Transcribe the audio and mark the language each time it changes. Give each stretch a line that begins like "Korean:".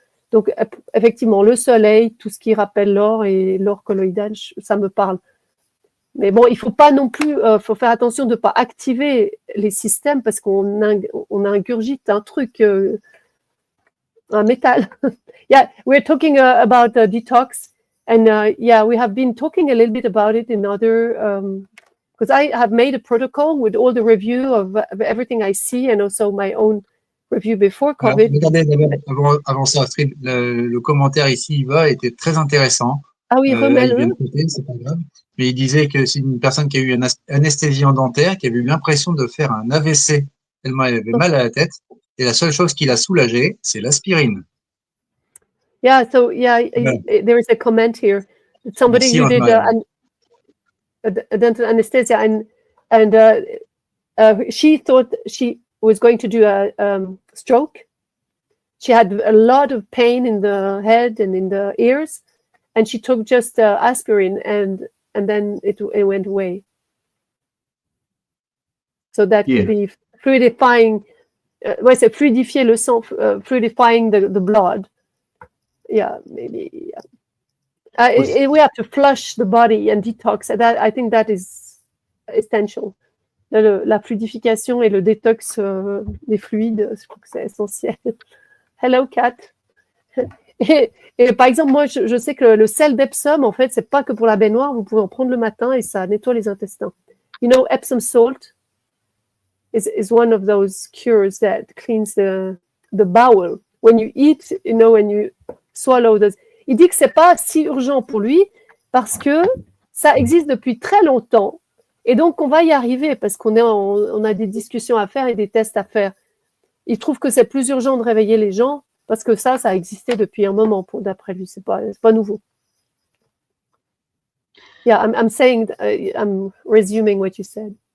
French: Donc, effectivement, le soleil, tout ce qui rappelle l'or et l'or colloïdal, ça me parle. Mais bon, il faut pas non plus, faut faire attention de ne pas activer les systèmes parce qu'on ingurgite un truc, un métal.
English: Yeah, we're talking about detox, and yeah, we have been talking a little bit about it in other, because I have made a protocol with all the review of everything I see and also my own review before COVID.
French: Alors, regardez, avant ça, Astrid, le commentaire ici, Yva, était très intéressant. Ah oui, remets-le. C'est pas grave. Mais il disait que c'est une personne qui a eu une anesthésie dentaire, qui avait eu l'impression de faire un AVC, tellement elle avait mal à la tête. Et la seule chose qui l'a soulagée, c'est l'aspirine.
English: Yeah, so yeah, there is a comment here. Somebody who did a dental anesthesia, and she thought she was going to do a stroke. She had a lot of pain in the head and in the ears, and she took just aspirin, and then it went away. So that could be fluidifying.
French: Ouais, c'est fluidifier le sang,
English: fluidifying the blood. Yeah, maybe. Yeah. We have to flush the body and detox. I think that is essential.
French: La fluidification et le détox des fluides, je crois que c'est essentiel. Hello, Kat. Et par exemple, moi, je sais que le sel d'Epsom, en fait, c'est pas que pour la baignoire. Vous pouvez en prendre le matin et ça nettoie les intestins.
English: You know, Epsom salt is one of those cures that cleans the bowel. When you eat, you know, when you swallow those.
French: Il dit que c'est pas si urgent pour lui parce que ça existe depuis très longtemps et donc on va y arriver parce on a des discussions à faire et des tests à faire. Il trouve que c'est plus urgent de réveiller les gens parce que ça a existé depuis un moment, d'après lui, c'est pas nouveau.
English: Yeah, I'm saying, I'm resuming what you said.